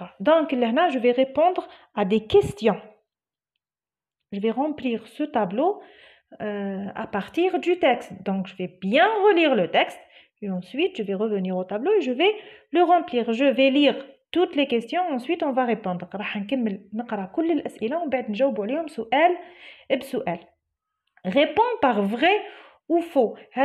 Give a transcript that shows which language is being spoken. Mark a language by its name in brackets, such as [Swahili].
[French] Donc, là, je vais répondre à des questions. Je vais remplir ce tableau à partir du texte. Donc, je vais bien relire le texte et ensuite, je vais revenir au tableau et je vais le remplir. Je vais lire toutes les questions, ensuite on va répondre. [Arabic] راح نكمل نقرأ كل الأسئلة ومن بعد نجاوب عليهم سؤال بسؤال. [French] Réponds par vrai ou faux.